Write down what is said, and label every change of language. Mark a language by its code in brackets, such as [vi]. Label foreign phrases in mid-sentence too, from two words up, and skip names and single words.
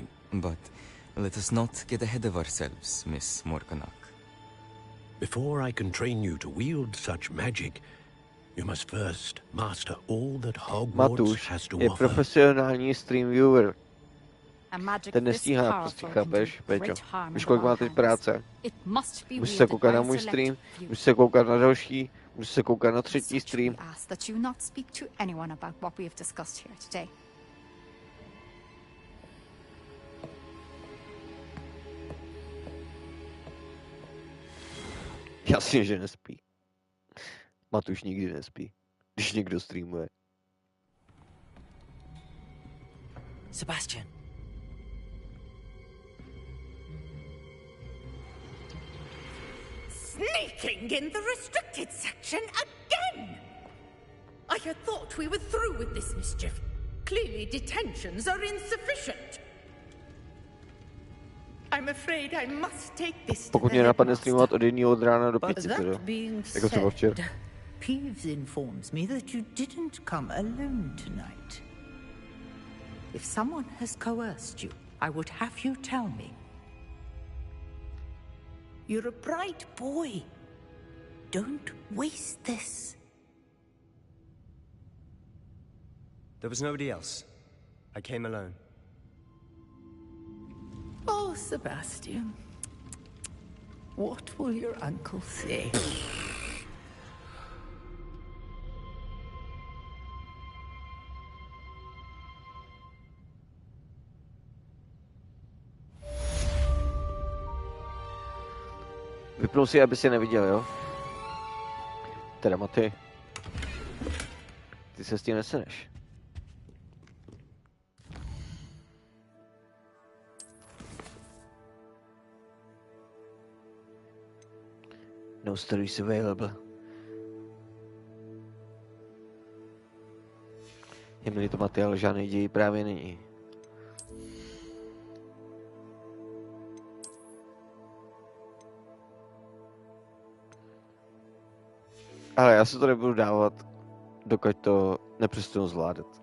[en] But let us not get ahead of ourselves, Miss Morganach. Before I can train you to wield such magic, you must first master all that Hogwarts has to [cs] je [en] offer. [cs] profesionální [en] stream viewer. A magic [cs] Ten [en] this [cs] nestíhá, prostě [en] powerful can do [cs] chápeš, Péťo. [en] great harm [cs] Víš, [en] in [cs] kolik [en] all [cs] má teď [en] hands. [cs] práce? [en] It must be [cs] Musíš se [en] wielded [cs] koukat [en] by [cs] na [en] a [cs] můj [en] select [cs] stream, [en] few. [cs] musíš se koukat na další, musíš se koukat na třetí stream. [en] We ask that you not speak to anyone about what we have discussed here today. [cs] Jasně, že nespí. Matuš nikdy nespí, když někdo streamuje. [en] Sebastian. Sneaking in the restricted section again! I had thought we were through with this mischief. Clearly detentions are insufficient. I'm afraid I must take this to [cs] Pokud [en] the [cs] mě napadne [en] headmaster. [cs] streamovat od 1 od rána do [en] But [cs] 5, teda. [en] that being [cs] Jako třeba včera. [en] said, Peeves informs me that you didn't come alone tonight. If someone has coerced you, I would have you tell me. You're a bright boy. Don't waste this. There was nobody else. I came alone. Oh, Sebastian. What will your uncle say? [cs] Vypnul si, aby si neviděl, jo? Teda Maty. Ty se s tím neseneš. [en] No stories available. [cs] Je mi to Maty, ale žádný děj právě není. Ale já se to nebudu dávat, dokud to nepřestanu zvládat.